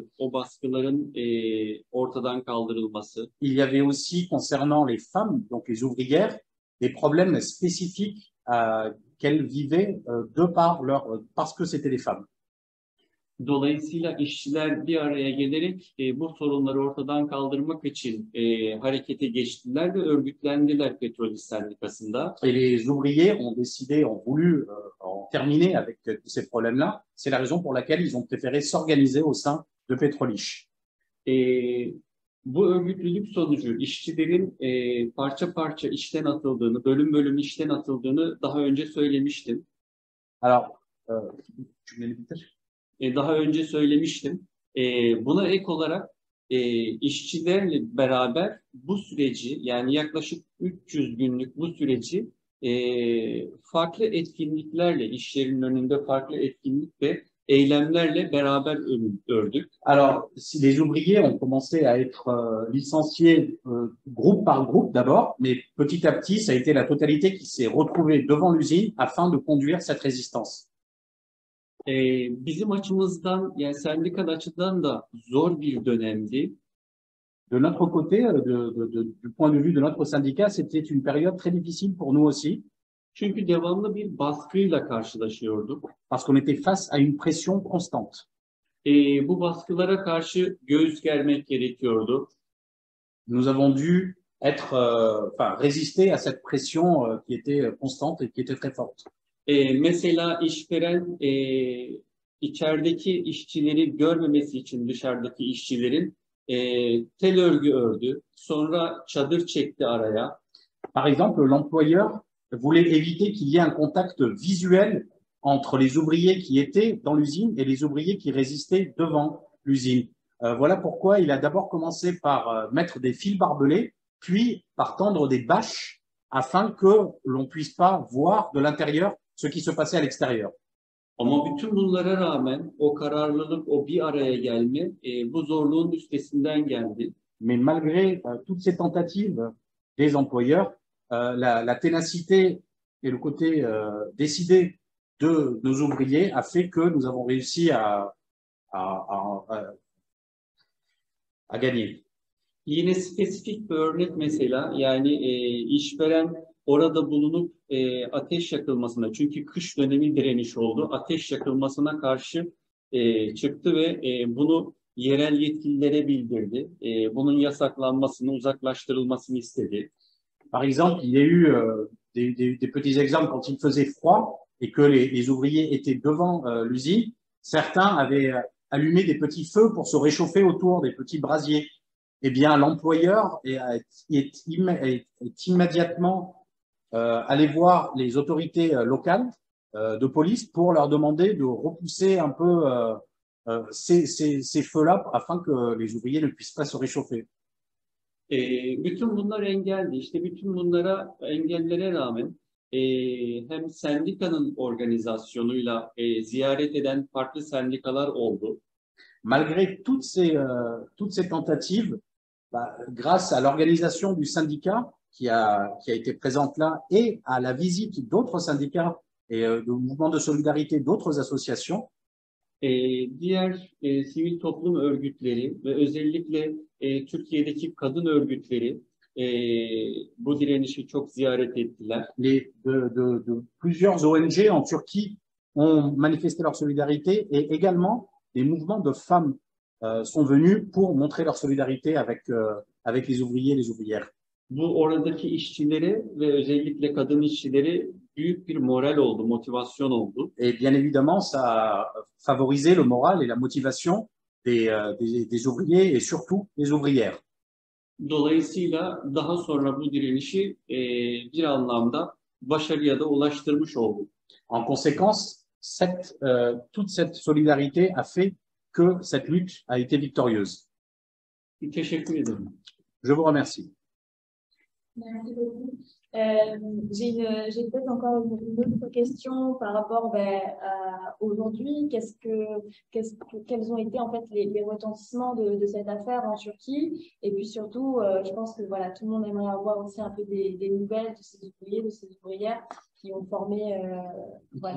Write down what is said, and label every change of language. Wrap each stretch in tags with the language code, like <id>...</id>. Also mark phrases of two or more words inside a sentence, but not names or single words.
<tr>O baskıların ortadan kaldırılması.</tr> <fr>Il y avait aussi, concernant les femmes, donc les ouvrières, des problèmes spécifiques qu'elles vivaient parce que c'était des femmes.</fr> <tr>Dolayısıyla işçiler bir araya gelerek bu sorunları ortadan kaldırmak için harekete geçtiler ve örgütlendiler Petrol İş Sendikası'nda.</tr> <fr>Et les ouvriers ont décidé, ont voulu en terminer avec tous ces problèmes-là. C'est la raison pour laquelle ils ont préféré s'organiser au sein de Petrol İş.</fr> <tr>Bu örgütlülük sonucu işçilerin parça parça işten atıldığını, bölüm bölüm işten atıldığını daha önce söylemiştim.</tr> <fr>Alors,</fr> <tr>Daha önce söylemiştim. Buna ek olarak işçilerle beraber bu süreci, yani yaklaşık 300 günlük bu süreci farklı etkinliklerle, iş yerinin önünde farklı etkinlik ve eylemlerle beraber ördük.</tr> <fr>Alors, si les ouvriers ont commencé à être licenciés groupe par groupe d'abord, mais petit à petit, ça a été la totalité qui s'est retrouvée devant l'usine afin de conduire cette résistance.</fr> <tr>Bizim açımızdan, yani sendikal açıdan da zor bir dönemdi.</tr> <fr>De notre côté, du point de vue de notre syndicat, c'était une période très difficile pour nous aussi.</fr> <tr>Çünkü devamlı bir baskıyla karşılaşıyorduk.</tr> <fr>Parce qu'on était face à une pression constante.</fr> <tr>Bu baskılara karşı göğüs germek gerekiyordu.</tr> <fr>Nous avons dû être, résister à cette pression qui était constante et qui était très forte.</fr> <tr>Mesela işveren içerideki işçileri görmemesi için dışarıdaki işçilerin tel örgü ördü. Sonra çadır çekti araya.</tr> <fr>Par exemple, l'employeur voulait éviter qu'il y ait un contact visuel entre les ouvriers qui étaient dans l'usine et les ouvriers qui résistaient devant l'usine. Voilà pourquoi il a d'abord commencé par mettre des fils barbelés, puis par tendre des bâches afin que l'on puisse pas voir de l'intérieur ce qui se passait à l'extérieur.</fr> <tr>Ama bütün bunlara rağmen o kararlılık, o bir araya gelme bu zorluğun üstesinden geldi.</tr> <fr>Mais malgré toutes ces tentatives des employeurs, la ténacité et le côté décidé de nos ouvriers a fait que nous avons réussi à gagner.</fr> <tr>Yine spesifik bir örnek mesela, yani işveren orada bulunup ateş yakılmasına, çünkü kış dönemi direniş oldu, ateş yakılmasına karşı çıktı ve bunu yerel yetkililere bildirdi. Bunun yasaklanmasını, uzaklaştırılmasını istedi.</tr> <fr>Par exemple, il y a eu des petits exemples quand il faisait froid et que les ouvriers étaient devant l'usine. Certains avaient allumé des petits feux pour se réchauffer autour des petits brasiers. Eh bien, l'employeur est immédiatement allé voir les autorités locales de police pour leur demander de repousser un peu ces feux-là afin que les ouvriers ne puissent pas se réchauffer.</fr> <tr>Bütün bunlar engeldi. İşte bütün bunlara, engellere rağmen hem sendikanın organizasyonuyla ziyaret eden farklı sendikalar oldu.</tr> <fr>Malgré toutes ces tentatives, grâce à l'organisation du syndicat qui a été présente là et à la visite d'autres syndicats et de mouvements de solidarité d'autres associations,</fr> <tr>diğer sivil toplum örgütleri ve özellikle Türkiye'deki kadın örgütleri bu direnişi çok ziyaret ettiler.</tr> <fr>Plusieurs ONG en Turquie ont manifesté leur solidarité et également des mouvements de femmes sont venus pour montrer leur solidarité avec les ouvriers et les ouvrières.</fr> <tr>Bu oradaki işçilere ve özellikle kadın işçilere büyük bir moral oldu, motivasyon oldu.</tr> <fr>Et bien évidemment, ça a favorisé le moral et la motivation des ouvriers et surtout des ouvrières.</fr> <tr>Dolayısıyla daha sonra bu direnişi bir anlamda başarıya da ulaştırmış oldu.</tr> <fr>En conséquence, toute cette solidarité a fait que cette lutte a été victorieuse.</fr> <tr>Teşekkür ederim.</tr> <fr>Je vous remercie. Merci beaucoup. J'ai peut-être encore une autre question par rapport à aujourd'hui. Quels ont été en fait les retentissements de cette affaire en Turquie? Et puis surtout, je pense que voilà, tout le monde aimerait avoir aussi un peu des nouvelles de ces ouvriers, de ces ouvrières qui ont formé voilà.</fr>